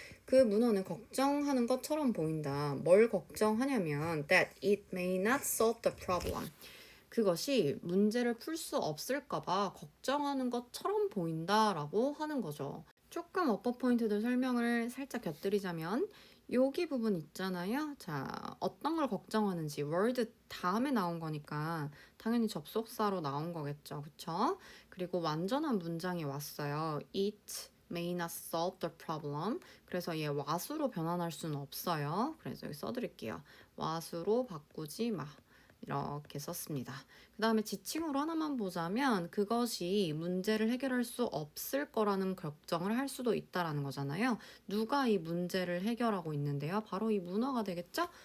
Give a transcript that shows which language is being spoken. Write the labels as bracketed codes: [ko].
[ko] 그 문어는 걱정하는 것처럼 보인다. 뭘 걱정하냐면 [en] that it may not solve the problem, [ko] 그것이 문제를 풀 수 없을까봐 걱정하는 것처럼 보인다라고 하는 거죠. 조금 어퍼 포인트들 설명을 살짝 곁들이자면 여기 부분 있잖아요. 자, 어떤 걸 걱정하는지 word 다음에 나온 거니까 당연히 접속사로 나온 거겠죠. 그쵸? 그리고 완전한 문장이 왔어요. [en] It may not solve the problem. [ko] 그래서 얘 what으로 변환할 수는 없어요. 그래서 여기 써드릴게요. what으로 바꾸지 마. 이렇게 썼습니다. 그 다음에 지칭으로 하나만 보자면 그것이 문제를 해결할 수 없을 거라는 걱정을 할 수도 있다라는 거잖아요. 누가 이 문제를 해결하고 있는데요. 바로 이 문어가 되겠죠?